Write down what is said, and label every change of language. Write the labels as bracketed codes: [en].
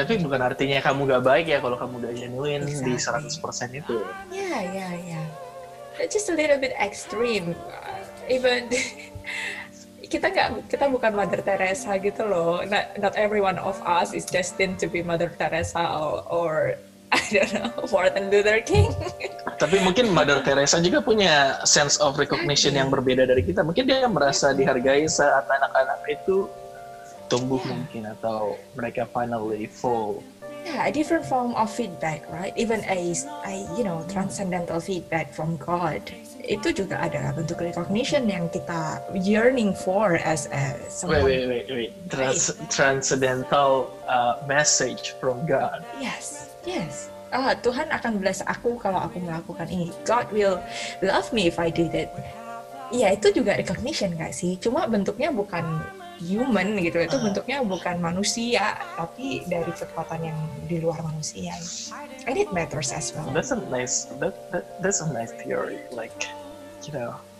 [id] Tapi bukan artinya kamu nggak baik ya kalau kamu nggak genuine di 100% itu. Ya. [en] It's just a little bit extreme. Even [id] kita bukan [en] Mother Teresa [id] gitu loh. [en] Not every one of us is destined to be Mother Teresa or I don't know, Martin Luther King. [id] Tapi mungkin Mother Teresa juga punya [en] sense of recognition [id] yang berbeda dari kita. Mungkin dia merasa dihargai saat anak-anak itu tumbuh mungkin, atau mereka [en] finally fall. Yeah, a different form of feedback, right? Even a transcendental feedback from God. [id] Itu juga adalah bentuk recognition yang kita [en] yearning for as someone. Wait. Transcendental message from God. Yes. [id] Tuhan akan bless aku kalau aku melakukan ini. [en] God will love me if I did it. [id] Ya, itu juga recognition nggak sih? Cuma bentuknya bukan human gitu, itu bentuknya bukan manusia, tapi dari kekuatan yang di luar manusia. [en] And it matters as well. That's a nice theory, like, you know.